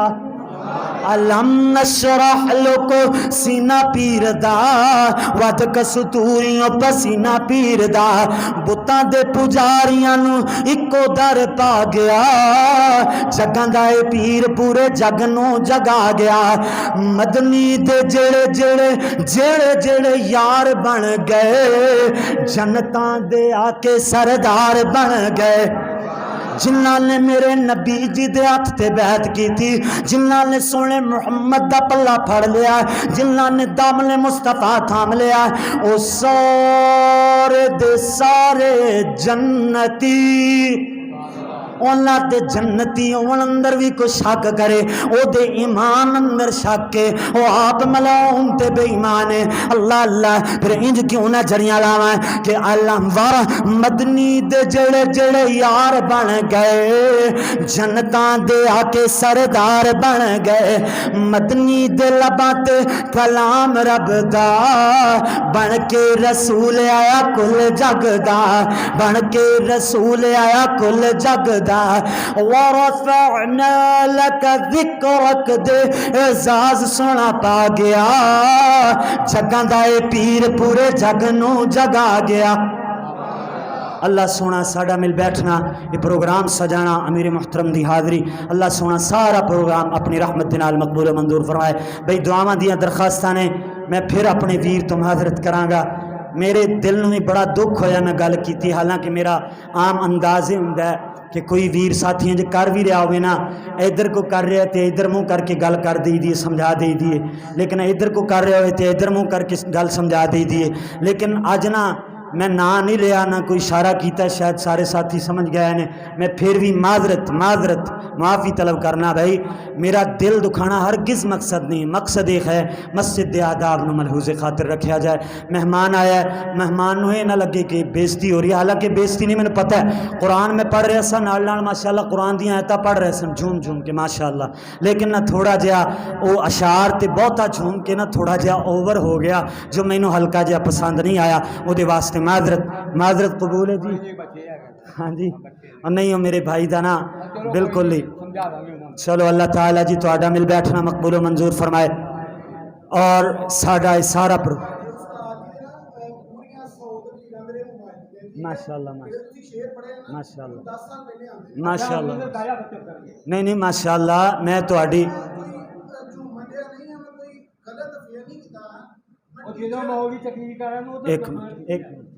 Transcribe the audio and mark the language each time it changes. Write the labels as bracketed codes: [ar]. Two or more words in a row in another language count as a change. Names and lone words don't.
[ar] علم نشرح [pa] لوکو سینہ پیر دا, ود کستوریوں پسینہ پیر دا. بتاں دے پجاریاں نو اکو در پا گیا, جگاں دا اے پیر پورے جگ نو جگا گیا. مدنی دے جڑے جڑے جڑے جڑے یار بن گئے, جنتاں دے آ کے سردار بن گئے. جنہاں نے میرے نبی جی دے ہاتھ تے بیعت کی تھی, جنہاں نے سونے محمد دا پلہ پھڑ لیا, جنہاں نے دامن مصطفیٰ تھام لیا, او سارے دے سارے جنتی. اونا تے جنتی اون اندر بھی کوئی شک کرے, او دے ایمان اندر شک کے, او آپ ملعون تے بے ایمان ہے. اللہ اللہ. پھر انج کیوں نہ جڑیاں لاواں کہ اللہ وارا مدنی دے جڑے جڑے یار بن گئے, جنتاں دے آ کے سردار بن گئے. مدنی دے لباں تے کلام رب دا, بن کے رسول آیا کل جگ دا, بن کے رسول آیا کل جگ دا. [ar] ورفعنا لك ذکرک [pa] دے اعزاز سونا پا گیا, جگاں دا اے پیر پورے جگ نو جگا گیا. اللہ سونا ساڈا مل بیٹھنا, یہ پروگرام سجانا, امیر محترم دی حاضری, اللہ سونا سارا پروگرام اپنی رحمت نال مقبول و منظور فرمائے. بھئی دعاواں دیاں درخواستاں نے, میں پھر اپنے ویر تو معذرت کراں گا. میرے دل میں بڑا دکھ ہویا میں گل کیتی, حالانکہ میرا عام انداز ہوندا ہے کہ کوئی ویر ساتھیاں جو کر بھی رہا ہوئے نا, ادھر کو کر رہے تھے ادھر منہ کر کے گل کر دی دیئے, سمجھا دی دیئے, لیکن ادھر کو کر رہے ہوئے تھے ادھر منہ کر کے گل سمجھا دی دیئے. لیکن آج نا میں نا نہیں لیا, نہ کوئی اشارہ کیتا, شاید سارے ساتھی سمجھ گئے نے. میں پھر بھی معذرت معافی طلب کرنا. بھائی میرا دل دکھانا ہرگز مقصد نہیں, مقصد ایک ہے مسجد دے آداب نو ملحوظ خاطر رکھا جائے. مہمان آیا ہے, مہمان نو یہ نہ لگے کہ بےزتی ہو رہی ہے, حالانکہ بےزتی نہیں, میں نے پتہ ہے قرآن میں پڑھ رہا سا نال نال ماشاءاللہ قرآن دیاں آیتاں پڑھ رہے سن جھوم جھوم کے ماشاءاللہ, لیکن نہ تھوڑا جہا وہ اشعار تے بہتا جھوم کے نہ تھوڑا جہا اوور ہو گیا, جو مینوں ہلکا جہا پسند نہیں آیا. وہ دے واسطے معذرت قبول ہے جی. ہاں جی, نہیں ہو میرے بھائی دا نا بالکل ہی. چلو اللہ تعالیٰ جی تہاڈا مل بیٹھنا مقبول و منظور فرمائے, اور ساڈا سارا ماشاءاللہ ماشاءاللہ ماشاءاللہ نہیں ماشاءاللہ. میں تہاڈی ਉਹ ਜਦੋਂ ਮੌਲੀ ਤਕਰੀਰ ਕਰਾਂ ਨੂੰ ਉਹ ایک منٹ